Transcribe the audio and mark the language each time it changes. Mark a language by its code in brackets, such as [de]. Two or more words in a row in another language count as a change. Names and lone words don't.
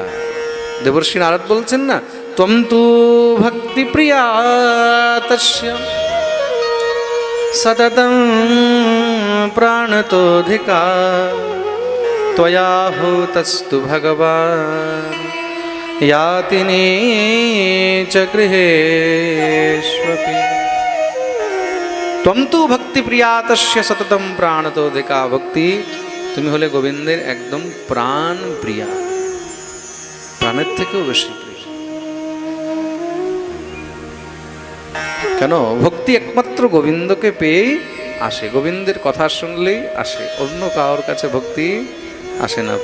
[bn] দেবর্ষি নারদ বলছেন না, [sa] ত্বম তু ভক্তি প্রিয়া তস্য সততং প্রাণতোধিকা ত্বয়া হুতস্তু ভগবান याति नीच गृहेष्वपि। त्वं तु भक्ति प्रिया तस्य सततम प्राणतोधिका। [bn] ভক্তি তুমি হলে গোবিন্দের একদম প্রাণ প্রিয়া, প্রাণের থেকেও বেশি প্রিয়। কেন? ভক্তি একমাত্র গোবিন্দকে পেয়েই আসে, গোবিন্দের কথা শুনলেই আসে, অন্য কারোর কাছে ভক্তি আসে না।